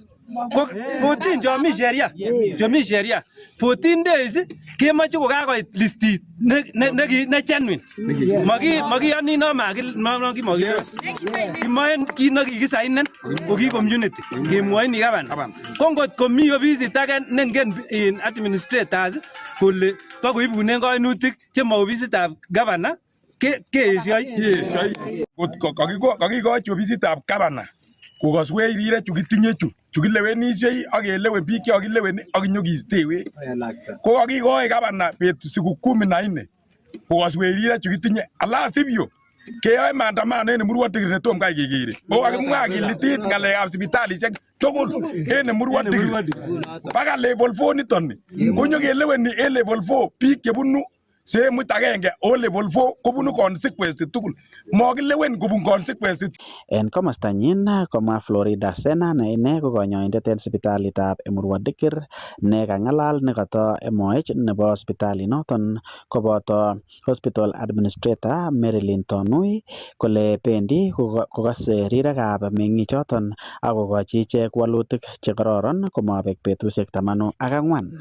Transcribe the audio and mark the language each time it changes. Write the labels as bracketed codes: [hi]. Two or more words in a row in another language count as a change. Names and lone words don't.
[kln] 14 chomi sheria 14 days kemoche kokakoit listit ne genuine makiyoni no kimoen kit nekikisainen ko ki community kemwoini gavana ko ngot komi ofisit age nengen administrators kole bakoibunen kainutik chemo ofisitab gavana keesioi kakikochi ofisitab gavana kokoswech rirek chu kitinye chu kilewenisie ak kelewen biik chekileweni ak kinyokiistewech ko kakikoi gavana siku 14 kokoswech rirek chu kitinye ala sivyo keyoe maandamano en Emurua Dikir netom kai kekere o kakimwa kilitit ng'alekab sipitalisiek tugul en Emurua Dikir baka level 4 niton ni konyo keleweni en level 4 biik chebunu semut agenge o level 4 kobunu consequence tugul mokilewen kobun consequence. En komostanyin komwa Florida Sena ne ine ko kanyoindet en sipitalitab Emurua Dikir ne kang'alal nekoto MOH nebo sipitalinoton koboto [en] hospital administrator [kln] Marilyn Tonui kole bendi kokose rirekab meng'ichoton ak kokochi ichek walutik chekororon komabek betusiek 14.